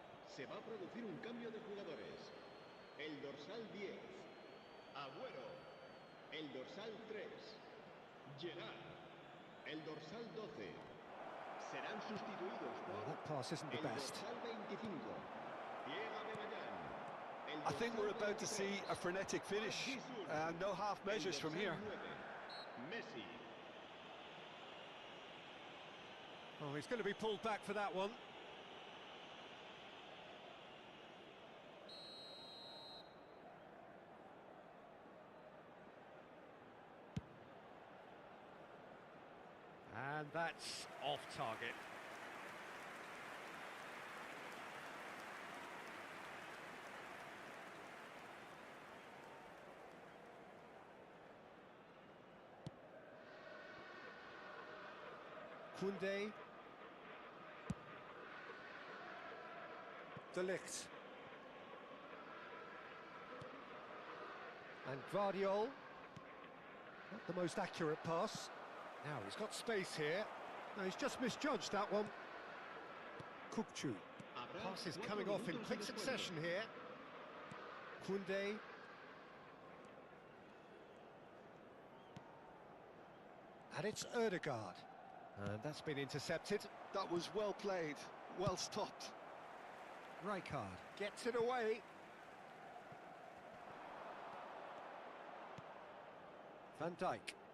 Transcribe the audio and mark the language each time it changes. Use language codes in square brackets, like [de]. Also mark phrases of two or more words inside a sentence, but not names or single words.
[es] Se va a producir un cambio de jugadores. El dorsal 10, Agüero. El dorsal 3, Gerard. El dorsal 12. Serán sustituidos por [en] That pass isn't the [es] el [en] best. [es] dorsal 25, Diego Abellan. El [en] I think [es] dorsal [en] we're about to [es] 23, [en] see a frenetic finish. [es] Gisun. [en] No half [es] El [en] measures from [es] dorsal [en] here. [es] 9, Messi. [en] Oh, he's going to be pulled back for that one. And that's off target. Koundé. De Ligt. And Guardiol. Not the most accurate pass. Now he's got space here. No, he's just misjudged that one. Kukçu. [es] Habrá [en] Pass is [es] 4 [en] coming off in [es] minutos [en] quick [es] de descuento. [en] succession here. Koundé. And it's Ødegaard. And that's been intercepted. That was well played, well stopped. Rijkaard gets it away. Van Dijk.